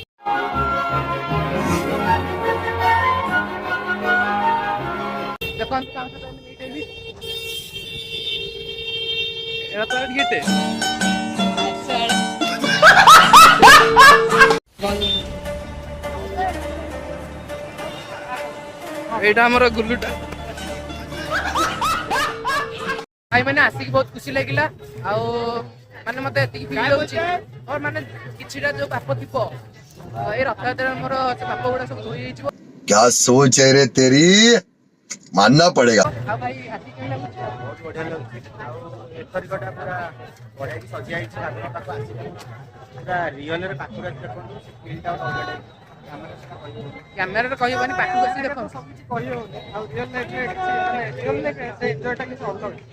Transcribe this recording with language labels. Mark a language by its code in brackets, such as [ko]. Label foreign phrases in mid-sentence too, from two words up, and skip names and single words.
[or] ଦେଖନ୍ତୁ କେତେ ଏଇଟା ଆମର ଗୁଲୁଟା। ଭାଇ ମାନେ ଆସିକି ବହୁତ ଖୁସି ଲାଗିଲା। ଆଉ ମାନେ ମତେ ଏତିକି ଫିଲ୍ ହଉଛି ମୋର ମାନେ କିଛିଟା ଯୋଉ ପାପ ଥିବ ଏଇ ରଥଯାତ୍ରାରେ ମୋର ସେ ପାପ ଗୁଡା ସବୁ ଧୋଇ ହେଇଯିବ। [hi] क्या सोच है रे तेरी, मानना पड़ेगा। [or] ଆଉ ଭାଇ ଆସିକି କେମିତି ଲାଗୁଛି? ବହୁତ ବଢ଼ିଆ ଲାଗୁଛି। ଆଉ ଏଥରିକଟା ପୁରା ବଢ଼ିଆ କି ସଜା ହେଇଛି। ଠାକୁରଙ୍କ ପାଖକୁ ଆସିଲେ ପୁରା ରିଅଲରେ ପାଖରୁ ଆସି ଦେଖନ୍ତୁ, ସେ ଫିଲ୍ଟା ଗୋଟେ ଅଲଗା ଟାଇପ୍। କ୍ୟାମେରାରେ କହିବନି, ପାଖକୁ ଆସି ଦେଖନ୍ତୁ। ସବୁ କିଛି କହିହଉନି, ଆଉ ରିଅଲ ଲାଇଫରେ ସେ ଏନ୍ଜୟଟା କିଛି ଅଲଗା।